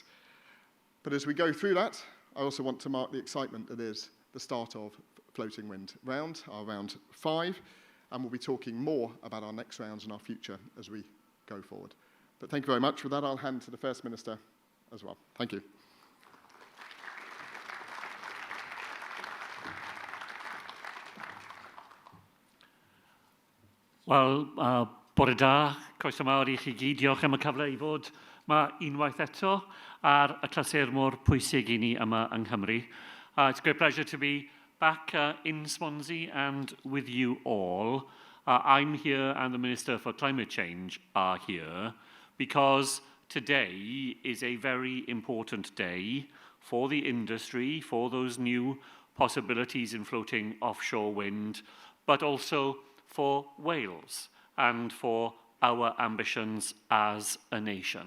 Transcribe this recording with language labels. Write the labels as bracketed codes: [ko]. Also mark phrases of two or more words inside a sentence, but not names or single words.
[en] But as we go through that, I also want to mark the excitement that is the start of Floating Wind Round, our round 5, and we'll be talking more about our next rounds and our future as we go forward. But thank you very much. With that, I'll hand to the First Minister as well. Thank you. [cy] Wel, bore da, croeso mawr I chi gyd. Diolch am y cyfle I fod yma unwaith eto ar y clasur mor pwysig I ni yma yng Nghymru. [en] It's a great pleasure to be back in Swansea and with you all. I'm here and the Minister for Climate Change are here because today is a very important day for the industry, for those new possibilities in floating offshore wind, but also for Wales and for our ambitions as a nation.